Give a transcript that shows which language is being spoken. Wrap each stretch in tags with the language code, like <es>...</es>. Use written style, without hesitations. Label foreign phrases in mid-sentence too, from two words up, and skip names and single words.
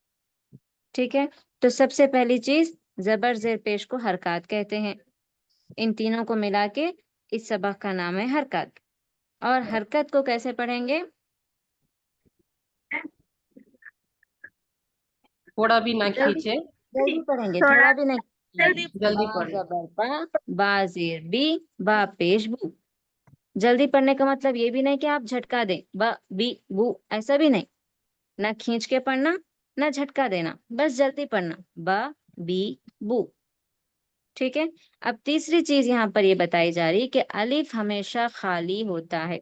<ur>ٹھیک ہے، تو سب سے پہلی چیز زبر زیر پیش کو حرکات کہتے ہیں. ان تینوں کو ملا کے اس سبق کا نام ہے حرکات. اور حرکت کو کیسے پڑھیں گے؟ تھوڑا بھی نہ کھینچے. جلدی پڑھیں گے، تھوڑا بھی نہیں. جلدی با پڑھیں. زبر با، با زیر بی، با پیش بو. جلدی پڑھنے کا مطلب یہ بھی نہیں کہ آپ جھٹکا دیں، با بی بو، ایسا بھی نہیں. نہ کھینچ کے پڑھنا نہ جھٹکا دینا، بس جلدی پڑھنا، با بی بو. ٹھیک ہے. اب تیسری چیز یہاں پر یہ بتائی جا رہی کہ الف ہمیشہ خالی ہوتا ہے.</ur>